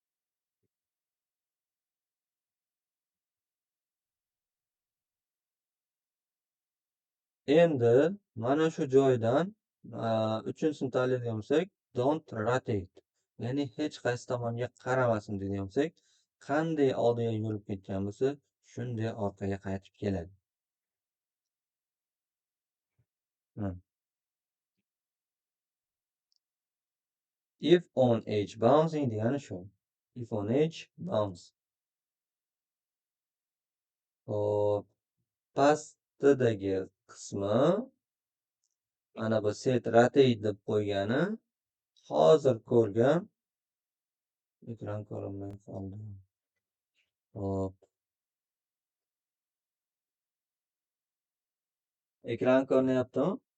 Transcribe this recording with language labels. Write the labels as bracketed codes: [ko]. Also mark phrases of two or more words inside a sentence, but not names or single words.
[uz] Endi mana shu joydan 3-sini tanlaydigan bo'lsak, [en] don't rotate. [uz] Ya'ni hech qaysi tomonga qaramasin degan bo'lsak, qanday oldiga yurib ketgan bo'lsa, shunday orqaga qaytib keladi. [en] Hmm. If on edge bouncing [uz] degani shu. [en] If on edge bounce. [uz] Hop, pastidagi qismi mana bu [en] set rotate [uz] deb qo'ygani hozir ko'rgan ekran ko'rinmay qoldi. Hop. Ekran ko'rinyaptimi?